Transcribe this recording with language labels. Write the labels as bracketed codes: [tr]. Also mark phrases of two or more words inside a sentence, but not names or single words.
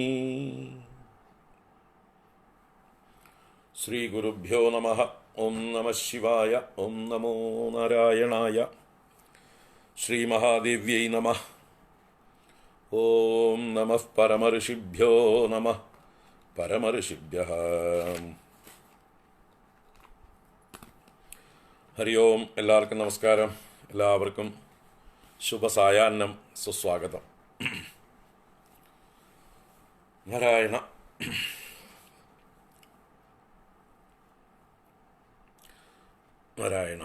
[sa] श्रीगुरुभ्यो नमः। ओं नमः शिवाय। ओं नमो नारायणाय। श्रीमहादेव्यै नमः। ओं नमः परमऋषिभ्यो नमः परमऋषिभ्यः। ഹരി ഓം. [ml] എല്ലാവർക്കും നമസ്കാരം. എല്ലാവർക്കും ശുഭസായാഹ്നം, സുസ്വാഗതം. നാരായണ. നാരായണ.